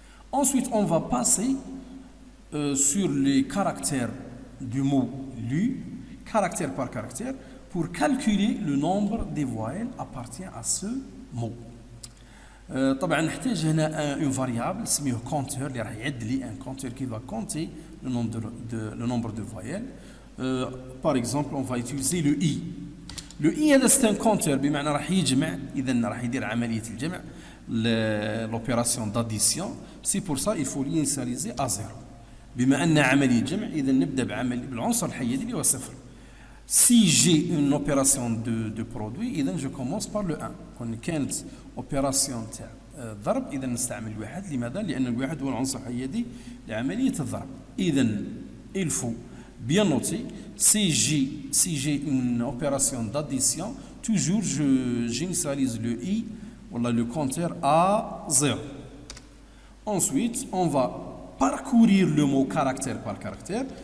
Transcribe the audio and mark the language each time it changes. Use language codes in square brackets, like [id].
[fr] Ensuite, on va passer sur les caractères du mot lu, caractère par caractère, pour calculer le nombre des voyelles appartient à ce mot. [ar] طبعا نحتاج هنا [fr] une variable اسميه compteur [ar] اللي راح يعد لي [fr] un compteur qui va compter le nombre de voyelles. Par exemple, on va utiliser le i. [ar] Le i هذا [fr] c'est un compteur [ar] بمعنى راح يجمع إذا راح يدير عملية الجمع [fr] l'opération d'addition. C'est pour ça il faut l'initialiser à 0. [ar] بما أن عملية جمع إذا نبدأ بالعنصر الحيدي اللي هو صفر. [fr] Si j'ai une opération de produit إذا je commence par le 1. [ar] كون كانت opération تاع ضرب إذا نستعمل الواحد. لماذا؟ لأن الواحد هو العنصر الحيدي لعملية الضرب. [fr] إذا il faut bien noter, si j'ai une opération d'addition, toujours j'initialise le i, voilà, le compteur à 0. Ensuite, on va parcourir le mot caractère par caractère.